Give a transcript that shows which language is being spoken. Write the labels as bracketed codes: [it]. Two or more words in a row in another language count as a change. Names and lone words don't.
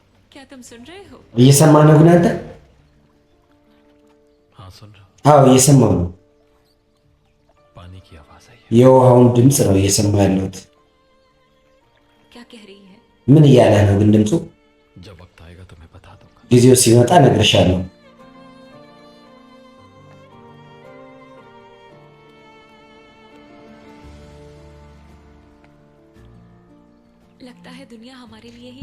[hi] क्या तुम सुन रहे हो? [am] እየሰማህ ነው ግን አንተ? [hi] हाँ सुन रहा हूँ। [am] አዎ እየሰማሁ ነው። [hi] पानी की आवाज आई है। [am] የውሃውን ድምፅ ነው እየሰማሁ ያለሁት። [hi] क्या कह रही है? [am] ምን እያለህ ነው ግን ድምፁ? [hi] जब वक्त आएगा तो मैं बता दूंगा। [am] ጊዜው ሲመጣ እነግርሻለሁ። [hi] लगता है दुनिया हमारे लिए ही